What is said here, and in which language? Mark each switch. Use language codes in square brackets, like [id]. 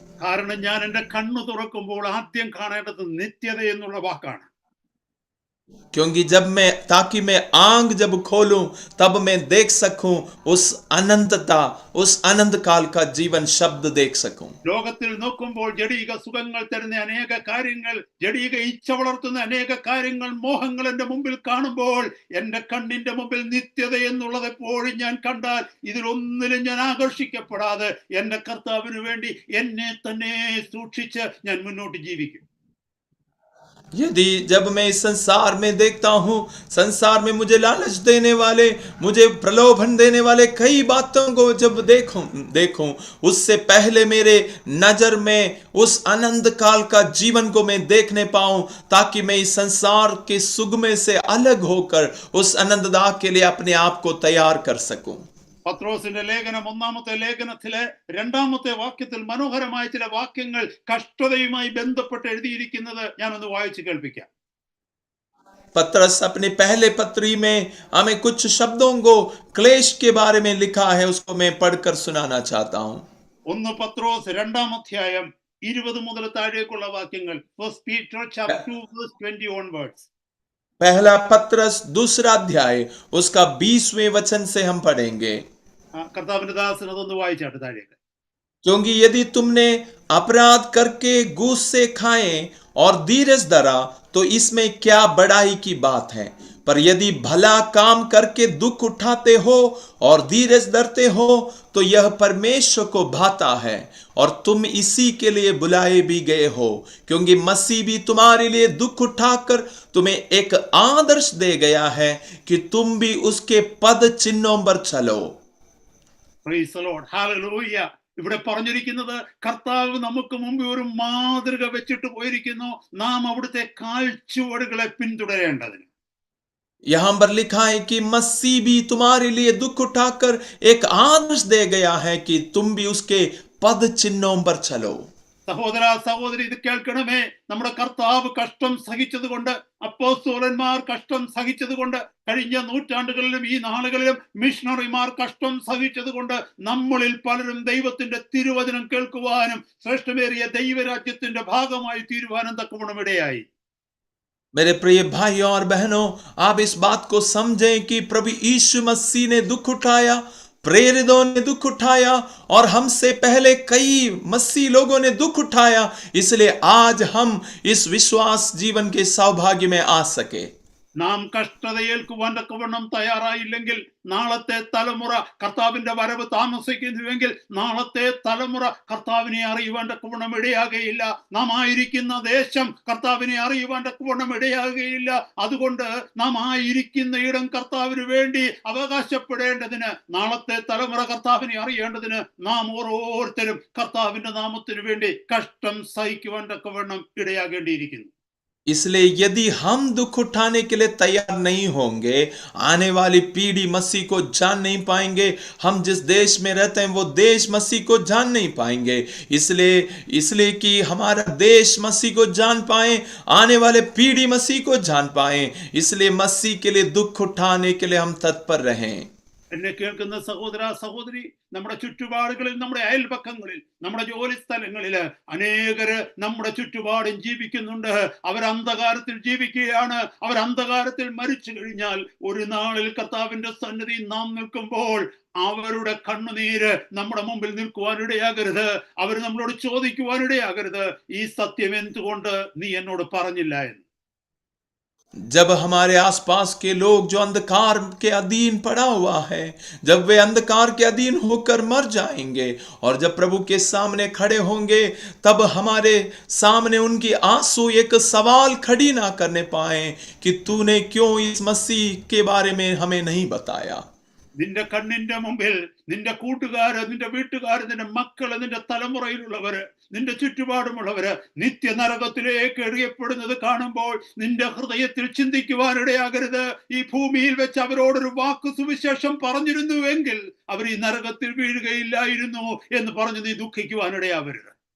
[ml] കാരണം ഞാൻ എന്റെ കണ്ണു തുറക്കുമ്പോൾ ആദ്യം കാണേണ്ടത് നിത്യത എന്നുള്ള വാക്കാണ്. [hi] क्योंकि ताकि मैं आंख जब खोलूं तब मैं देख सकूं उस अनंतता, उस अनंत काल का जीवन शब्द देख सकूं। [ml] ലോകത്തിൽ നോക്കുമ്പോൾ ജഡിക സുഖങ്ങൾ തരുന്ന അനേക കാര്യങ്ങൾ, ജഡിക ഇച്ഛ വളർത്തുന്ന അനേക കാര്യങ്ങൾ, മോഹങ്ങൾ എന്റെ മുമ്പിൽ കാണുമ്പോൾ എന്റെ കണ്ണിന്റെ മുമ്പിൽ നിത്യത എന്നുള്ളത് എപ്പോഴും ഞാൻ കണ്ടാൽ ഇതിലൊന്നിലും ഞാൻ ആകർഷിക്കപ്പെടാതെ എന്റെ കർത്താവിന് വേണ്ടി എന്നെ തന്നെ സൂക്ഷിച്ച് ഞാൻ മുന്നോട്ട് ജീവിക്കും. [hi] यदि जब मैं इस संसार में देखता हूं, संसार में मुझे लालच देने वाले, मुझे प्रलोभन देने वाले कई बातों को जब देखूं, उससे पहले मेरे नजर में उस अनंत काल का जीवन को मैं देखने पाऊं, ताकि मैं इस संसार के सुख में से अलग होकर उस अनंतता के लिए अपने आप को तैयार कर सकूं। [ml] പത്രോസിന്റെ ലേഖനം 1-ാമത്തെ ലേഖനത്തിലെ 2-ാമത്തെ വാക്യത്തിൽ മനോഹരമായ ചില വാക്യങ്ങൾ കഷ്ടതയുമായി ബന്ധപ്പെട്ട് എഴുതിയിരിക്കുന്നത് ഞാനൊന്ന് വായിച്ചു കേൾപ്പിക്കാം. [hi] पत्रस अपने पहले पत्री में हमें कुछ शब्दों को क्लेश के बारे में लिखा है, उसको मैं पढ़कर सुनाना चाहता हूं। [ml] 1 പത്രോസ് 2-ാം അധ്യായം 20 മുതൽ താഴേക്കുള്ള വാക്യങ്ങൾ. [en] 1 Peter chapter 2 verse 20 onwards. [hi] पहला पत्रस 2रा अध्याय उसका 20वें वचन से हम पढ़ेंगे। [ml] കർത്താവിന്റെ ദാസൻ അതൊന്ന് വായിച്ചാട്ടെ താഴേക്ക്. [hi] क्योंकि यदि तुमने अपराध करके घूस से खाए और धीरज धरा तो इसमें क्या बड़ाई की बात है, पर यदि भला काम करके दुख उठाते हो और धीरज धरते हो तो यह परमेश्वर को भाता है, और तुम इसी के लिए बुलाए भी गए हो, क्योंकि मसीह भी तुम्हारे लिए दुख उठाकर तुम्हें एक आदर्श दे गया है कि तुम भी उसके पद चिन्हों पर चलो। [en] Praise the Lord. Hallelujah. [ml] ഇവിടെ പറഞ്ഞിരിക്കുന്നത് കർത്താവ് നമുക്ക് മുമ്പ് ഒരു മാതൃക വെച്ചിട്ട് പോയിരിക്കുന്നു, നാം അവിടുത്തെ കാൽച്ചുവടുകളെ പിന്തുടരേണ്ടതിന്. [hi] यहां पर लिखा है कि मसीह भी तुम्हारे लिए दुख उठाकर एक आदर्श दे गया है कि तुम भी उसके पद चिन्हों पर चलो। [ml] സഹോദര സഹോദരി, ഇത് കേൾക്കണമേ. നമ്മുടെ കർത്താവ് കഷ്ടം സഹിച്ചത് കൊണ്ട്, അപ്പോസ്തലന്മാർ കഷ്ടം സഹിച്ചത് കൊണ്ട്, കഴിഞ്ഞ നൂറ്റാണ്ടുകളിലും ഈ നാളുകളിലും മിഷണറിമാർ കഷ്ടം സഹിച്ചത് കൊണ്ട് നമ്മളിൽ പലരും ദൈവത്തിന്റെ തിരുവചനം കേൾക്കുവാനും ശ്രേഷ്ഠമേറിയ ദൈവരാജ്യത്തിന്റെ ഭാഗമായി തീരുവാനും തക്കവണ്ണം ഇടയായി. [hi] मेरे प्रिय भाइयों और बहनों, आप इस बात को समझें कि प्रभु यीशु मसीह ने दुख उठाया, प्रेरितों ने दुख उठाया और हमसे पहले कई मसीह लोगों ने दुख उठाया, इसलिए आज हम इस विश्वास जीवन के सौभाग्य में आ सके. [ml] നാം കഷ്ടത ഏൽക്കുവാൻ തക്കവണ്ണം തയ്യാറായില്ലെങ്കിൽ നാളത്തെ തലമുറ കർത്താവിന്റെ വരവ് താമസിക്കുന്നുവെങ്കിൽ നാളത്തെ തലമുറ കർത്താവിനെ അറിയുവാൻ തക്കവണ്ണം ഇടയാകുകയില്ല. നാം ആയിരിക്കുന്ന ദേശം കർത്താവിനെ അറിയുവാൻ തക്കവണ്ണം ഇടയാകുകയില്ല. അതുകൊണ്ട് നാം ആയിരിക്കുന്ന ഇടം കർത്താവിന് വേണ്ടി അവകാശപ്പെടേണ്ടതിന്, നാളത്തെ തലമുറ കർത്താവിനെ അറിയേണ്ടതിന് നാം ഓരോരുത്തരും കർത്താവിന്റെ നാമത്തിന് വേണ്ടി കഷ്ടം സഹിക്കുവാൻ തക്കവണ്ണം ഇടയാകേണ്ടിയിരിക്കുന്നു. [hi] इसलिए यदि हम दुख उठाने के लिए तैयार नहीं होंगे, आने वाली पीढ़ी मसीह को जान नहीं पाएंगे. हम जिस देश में रहते हैं वो देश मसीह को जान नहीं पाएंगे. इसलिए कि हमारा देश मसीह को जान पाए, आने वाले पीढ़ी मसीह को जान पाए, इसलिए मसीह के लिए दुख उठाने के लिए हम तत्पर रहें. [ml] എന്നെ കേൾക്കുന്ന സഹോദര സഹോദരി, നമ്മുടെ ചുറ്റുപാടുകളിൽ, നമ്മുടെ അയൽപക്കങ്ങളിൽ, നമ്മുടെ ജോലി സ്ഥലങ്ങളില് അനേകര് നമ്മുടെ ചുറ്റുപാടും ജീവിക്കുന്നുണ്ട്. അവർ അന്ധകാരത്തിൽ ജീവിക്കുകയാണ്. അവർ അന്ധകാരത്തിൽ മരിച്ചു കഴിഞ്ഞാൽ ഒരു നാളിൽ കർത്താവിന്റെ സന്നിധി നാം നിൽക്കുമ്പോൾ അവരുടെ കണ്ണുനീര് നമ്മുടെ മുമ്പിൽ നിൽക്കുവാനിടയാകരുത്. അവർ നമ്മളോട് ചോദിക്കുവാനിടയാകരുത്, ഈ സത്യം എന്തുകൊണ്ട് നീ എന്നോട് പറഞ്ഞില്ല എന്ന്. [hi] जब हमारे आसपास के लोग जो अंधकार के अधीन पड़ा हुआ है, जब वे अंधकार के अधीन होकर मर जाएंगे और जब प्रभु के सामने खड़े होंगे, तब हमारे सामने उनकी आंसू एक सवाल खड़ी ना करने पाए कि तूने क्यों इस मसीह के बारे में हमें नहीं बताया. [ml] നിന്റെ കണ്ണിന്റെ മുമ്പിൽ നിന്റെ കൂട്ടുകാര്, നിന്റെ വീട്ടുകാര്, നിന്റെ മക്കള്, നിന്റെ തലമുറയിലുള്ളവര്, നിന്റെ ചുറ്റുപാടുമുള്ളവര് നിത്യനരകത്തിലേക്ക് എറിയപ്പെടുന്നത് കാണുമ്പോൾ നിന്റെ ഹൃദയത്തിൽ ചിന്തിക്കുവാനിടയാകരുത്, ഈ ഭൂമിയിൽ വെച്ച് അവരോടൊരു വാക്ക് സുവിശേഷം പറഞ്ഞിരുന്നുവെങ്കിൽ അവർ ഈ നരകത്തിൽ വീഴുകയില്ലായിരുന്നു എന്ന് പറഞ്ഞ് നീ ദുഃഖിക്കുവാനിടയാവരുത്.